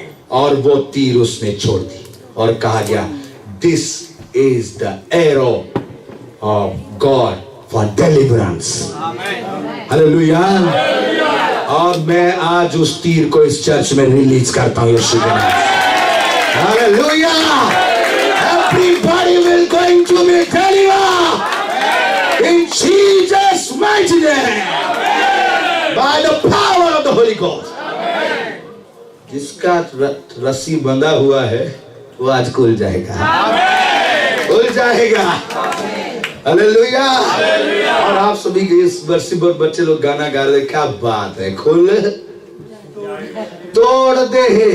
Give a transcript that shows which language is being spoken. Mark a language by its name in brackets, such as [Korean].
[Hindi] और वो तीर उसने छोड़ दी और कहा गया [English] this is the arrow of God for deliverance। [Hindi] Hallelujah. और मैं आज उस तीर को इस चर्च में रिलीज करता हूं यीशु के नाम। Hallelujah. [English] Everybody will going to be delivered in Jesus mighty name by the power of the Holy Ghost। [Hindi] जिसका रस्सी बंधा हुआ है वो आज खुल जाएगा, खुल जाएगा। हालेलुया। और आप सभी के इस वर्षी पर बच्चे लोग गाना गा रहे, क्या बात है, खुल तोड़ दे।